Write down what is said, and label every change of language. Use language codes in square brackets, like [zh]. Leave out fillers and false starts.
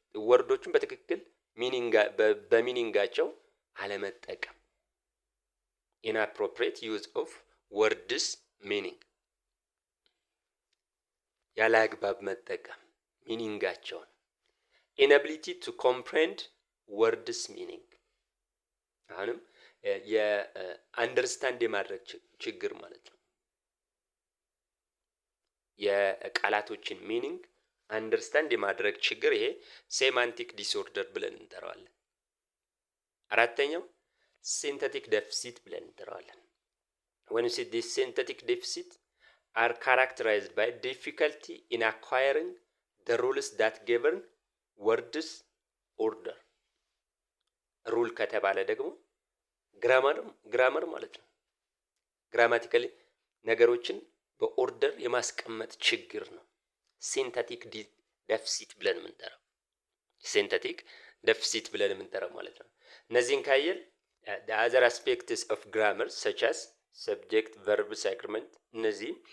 [am] ወርዶችን በትክክል በሚኒንጋቸው አለመጠቀም። [en] inappropriate use of words meaning [am] ያለ አግባብ መጠቀም ሚኒንጋቸውን። [en] inability to comprehend words meaning [am] አሁንም የአንደርስታንድ የማድረግ ችግር ማለት ነው። የቃላቶችን ሚኒንግ አንደርስታንድ የማድረግ ችግር ይሄ ሴማንቲክ ዲስኦርደር ብለን እንጠራዋለን። አራተኛው ሲንተቲክ ዴፊሲት ብለን እንጠራዋለን። [en] when you see this synthetic deficit are characterized by difficulty in acquiring the rules that govern words order. [am] ሩል ከተባለ ደግሞ ግራመር ማለት ነው። ግራማቲካሊ ነገሮችን በኦርደር የማስቀመጥ ችግር ነው ሲንተቲክ ዴፊሲት ብለን የምንጠራው። ሲንተቲክ ዴፊሲት ብለን የምንጠራው ማለት ነው። እነዚህን ካየን [en] the other aspects of grammar such as subject verbs agreement [am] እነዚህ